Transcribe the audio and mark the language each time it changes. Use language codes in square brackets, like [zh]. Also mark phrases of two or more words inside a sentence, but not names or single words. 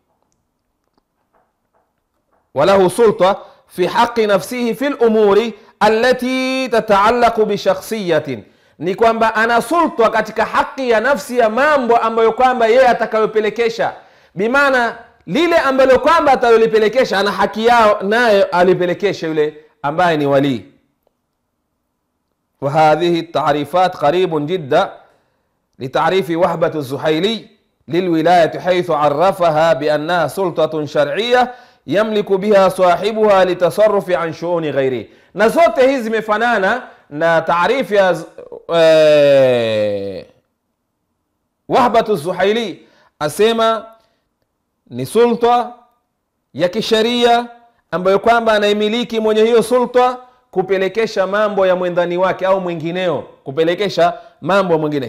[ar] وله سلطة في حق نفسه في الأمور التي تتعلق بشخصية, [sw] ni kwamba ana sulta katika haki ya nafsi ya mambo ambayo kwamba yeye atakayopelekesha, bimaana lile ambalo kwamba atalolipelekesha ana haki yao naye alipelekesha yule ambaye ni wali. [ar] وهذه التعريفات قريب جدا لتعريف وهبة الزحيلي للولاية، حيث عرفها بأنها سلطة شرعية يملك بها صاحبها لتصرف عن شؤون غيره. [sw] na zote hizi zimefanana na taarifu ya Wahbatu Zuhaili, asema ni sulta ya kisheria ambayo kwamba anaimiliki mwenye hiyo sulta kupelekesha mambo ya mwendani wake au mwingineo, kupelekesha mambo mwingine.